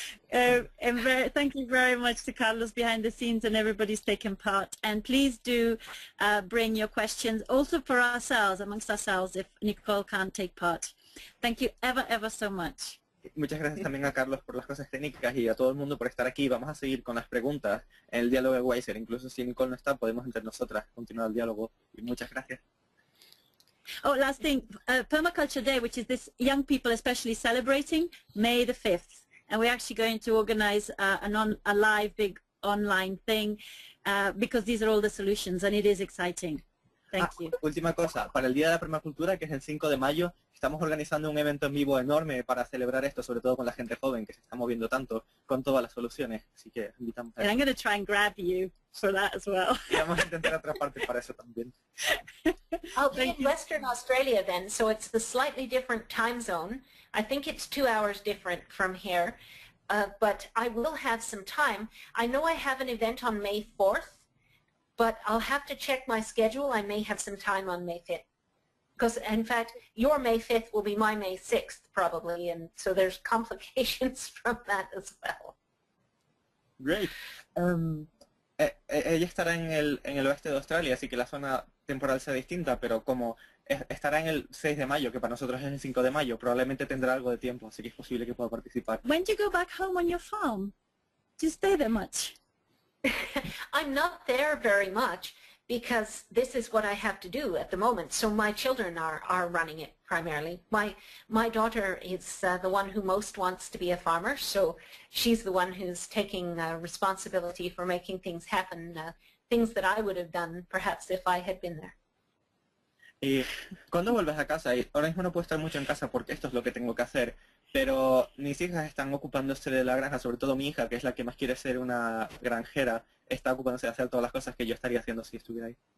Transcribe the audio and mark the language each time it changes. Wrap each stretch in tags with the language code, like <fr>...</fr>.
<en>Thank you very much to Carlos behind the scenes and everybody's taken part. And please do bring your questions also for ourselves, amongst ourselves, if Nicole can't take part. Thank you ever so much.</en> <es>Muchas gracias también a Carlos por las cosas técnicas y a todo el mundo por estar aquí. Vamos a seguir con las preguntas en el diálogo de Weiser. Incluso si Nicole no está, podemos entre nosotras continuar el diálogo. Y muchas gracias.</es> <en>Oh, last thing, Permaculture Day, which is this young people especially celebrating May the 5th. And we're actually going to organize a live big online thing because these are all the solutions and it is exciting. Thank you.</en> <es>Última cosa, para el Día de la Permacultura, que es el 5 de mayo, estamos organizando un evento en vivo enorme para celebrar esto, sobre todo con la gente joven que se está moviendo tanto con todas las soluciones. Así que invitamos a</es> <en>And I'm going to try and grab you for that as well.</en> <es>Y vamos a intentar otra parte para eso también.</es> <en>I'll be in Western Australia then, so it's the slightly different time zone. I think it's 2 hours different from here, but I will have some time. I know I have an event on May 4th, but I'll have to check my schedule. I may have some time on May 5th. Because, in fact, your May 5th will be my May 6th, probably, and so there's complications from that as well. Great.</en> <es>Ella estará en el oeste de Australia, así que la zona temporal sea distinta, pero como estará en el 6 de mayo, que para nosotros es el 5 de mayo, probablemente tendrá algo de tiempo, así que es posible que pueda participar.</es> <en>When do you go back home on your farm? Do you stay there much? I'm not there very much because this is what I have to do at the moment. So my children are running it primarily. My daughter is the one who most wants to be a farmer, so she's the one who's taking responsibility for making things happen, things that I would have done perhaps if I had been there.</en> <es>Y cuando vuelves a casa, y ahora mismo no puedo estar mucho en casa porque esto es lo que tengo que hacer, pero mis hijas están ocupándose de la granja, sobre todo mi hija, que es la que más quiere ser una granjera, está ocupándose de hacer todas las cosas que yo estaría haciendo si estuviera ahí.</es>